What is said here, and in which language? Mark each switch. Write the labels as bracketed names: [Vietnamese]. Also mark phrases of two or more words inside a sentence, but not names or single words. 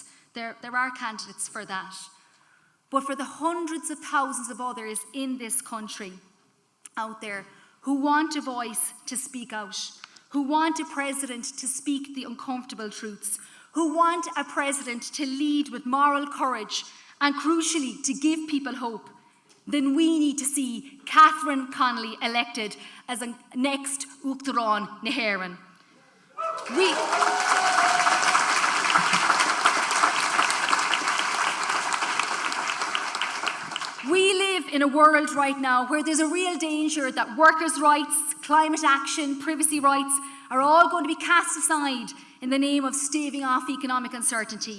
[English] There are candidates for that. But for the hundreds of thousands of others in this country out there who want a voice to speak out, who want a president to speak the uncomfortable truths, who want a president to lead with moral courage and, crucially, to give people hope, then we need to see Katherine Connelly elected as a next [Irish] Uachtarán na hÉireann. [English] We live in a world right now where there's a real danger that workers' rights, climate action, privacy rights are all going to be cast aside in the name of staving off economic uncertainty.